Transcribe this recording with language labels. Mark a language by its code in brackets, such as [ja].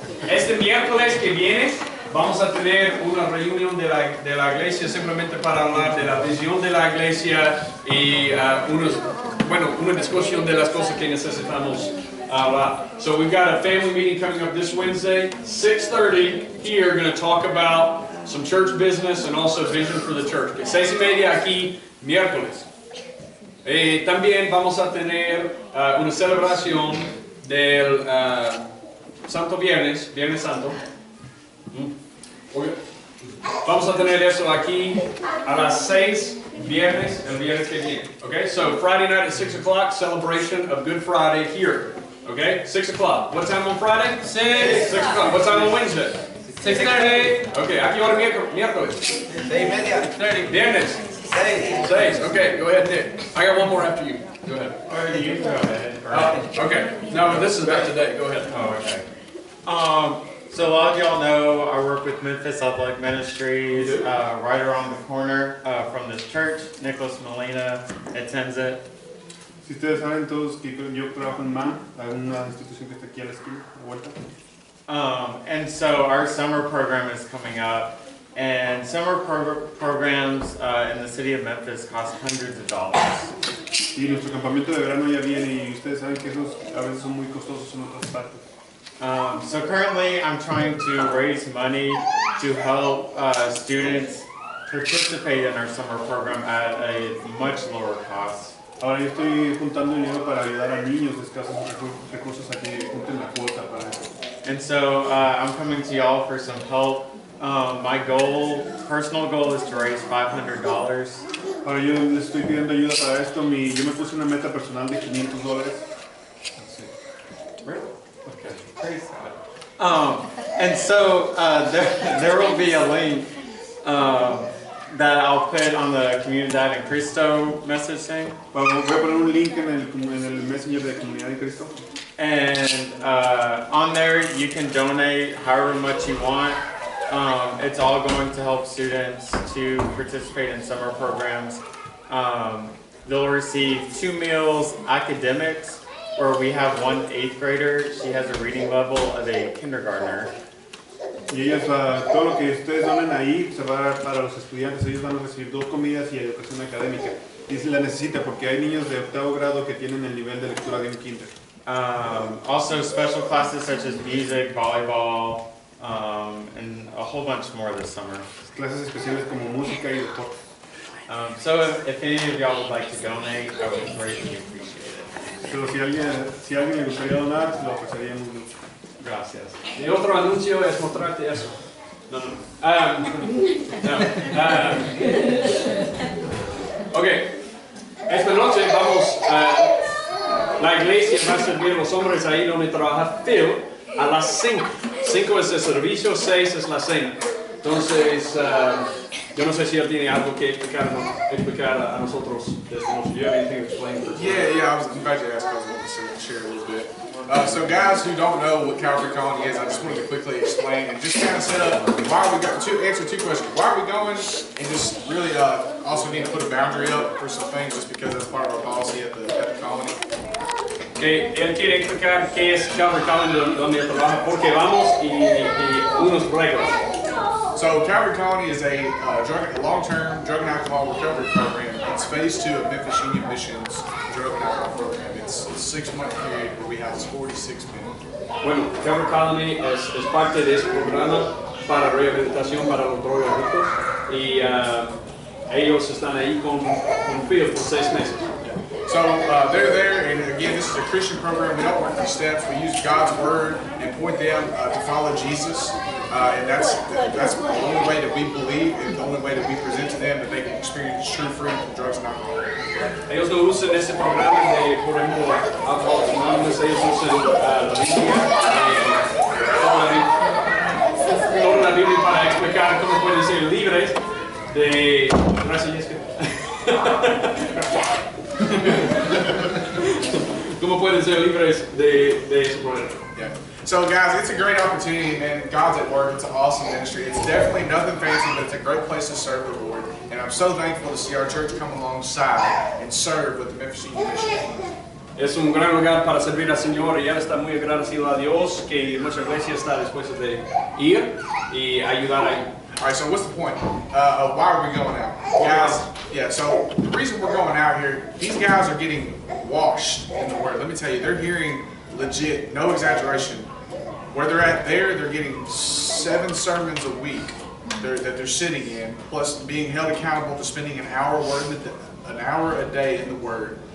[es] Este miércoles que viene vamos a tener una reunión de la iglesia simplemente para hablar de la visión de la iglesia y una discusión de las cosas que necesitamos hablar. [en] So we've got a family meeting coming up this Wednesday, 6:30 here, going to talk about some church business and also vision for the church. [es] 6:30 aquí, miércoles. También vamos a tener una celebración del Santo Viernes Santo. Vamos a tener eso aquí a las 6 el viernes que viene. [en] Okay, so Friday night at 6 o'clock, celebration of Good Friday here. Okay, 6 o'clock. What time on Friday? 6 o'clock. What time on Wednesday? 6:30. [es] Okay, ¿a qué hora miércoles? [en] 6:30. Viernes? 6. Okay, go ahead, Nick. I got one more after you. Go ahead. Or you go ahead. Okay. No, this is about today. Go ahead. Oh, okay. So a lot of y'all know I work with Memphis Athletic Ministries, right around the corner from this church. Nicholas Molina attends it. [es] Si ustedes saben todos que yo trabajo en MAN, una institución que está aquí a la esquina, a la vuelta. [en] And so our summer program is coming up, and summer programs in the city of Memphis cost hundreds of dollars. [es] Y nuestro campamento de verano ya viene y ustedes saben que esos a veces son muy costosos en otras partes. [en] So currently I'm trying to raise money to help students participate in our summer program at a much lower cost. [es] Ahora yo estoy juntando dinero para ayudar a niños de escasos recursos a que junten la cuota para eso. [en] And so I'm coming to y'all for some help. My personal goal is to raise $500. [es] Ahora yo les estoy pidiendo ayuda para esto. Yo me puse una meta personal de $500. [en] Really? Okay. Praise God. And so there will be a link that I'll put on the Comunidad en Cristo message thing. [es] Voy a poner un link en el messenger de Comunidad en Cristo. [en] And on there you can donate however much you want. It's all going to help students to participate in summer programs. They'll receive 2 meals, academics, where we have one 8th grader. She has a reading level of a kindergartner. [es] Y ellos, todo lo que ustedes donen ahí se va a dar para los estudiantes. Ellos van a recibir 2 comidas y educación académica. Y se la necesita porque hay niños de 8º grado que tienen el nivel de lectura de un kinder. [en] Also special classes such as music, volleyball, and a whole bunch more this summer. [es] Clases especiales como música y deporte. [en] So if any of y'all would like to donate, I would greatly appreciate it. [es] Pero si alguien le gustaría donar, se lo ofreceríamos mucho. Gracias. Mi otro anuncio es mostrarte eso. No, no. No. Ok. Esta noche vamos la iglesia va a servir a los hombres ahí donde trabaja Phil a las 5. 5 es el servicio, 6 es la cena. Entonces, yo no sé si él tiene algo que explicar a nosotros de esta noche. [en] Do you have anything to explain? Yeah, I was about to ask. I was wanting to share a little bit. So guys who don't know what Calvary Colony is, I just wanted to quickly explain and just kind of set up why are we going to answer 2 questions. Why are we going? And just really also need to put a boundary up for some things just because that's part of our policy at the colony. [es] Él quiere explicar qué es Calvary Colony, donde él trabaja, por qué vamos y unos reglas. [en] So Calvary Colony is a long-term drug and alcohol recovery program. It's phase 2 of Memphis Union Mission's drug and alcohol program. It's a 6-month period where we house 46 men. [es] Bueno, Calvary Colony es parte de ese programa para rehabilitación para los drogadictos y ellos están ahí con Phil por 6 meses. [en] So they're there, and again, this is a Christian program. We don't work these steps. We use God's word and point them to follow Jesus, and that's the only way that we believe, and the only way that we present to them that they can experience true freedom from drugs and alcohol. [es] Ellos no usan ese programa de, por ejemplo, Alcoholics Anonymous. Ellos usan la Biblia, toda la Biblia para explicar cómo pueden ser libres de... Gracias, Jessica. ¿Cómo pueden ser libres de ese problema? [en] Yeah. So guys, it's a great opportunity, man. God's at work. It's an awesome ministry. It's definitely nothing fancy, but it's a great place to serve the Lord. And I'm so thankful to see our church come alongside and serve with the Memphis Union Mission. [es] Es un gran lugar para servir al Señor y él está muy agradecido a Dios que nuestra iglesia está dispuesta de ir y ayudar ahí. [en] All right, so what's the point? Why are we going out? Guys, yeah, so the reason we're going out here, these guys are getting washed in the Word. Let me tell you, they're hearing legit, no exaggeration. Where they're at there, they're getting 7 sermons a week that they're sitting in, plus being held accountable to spending an hour a day in the Word.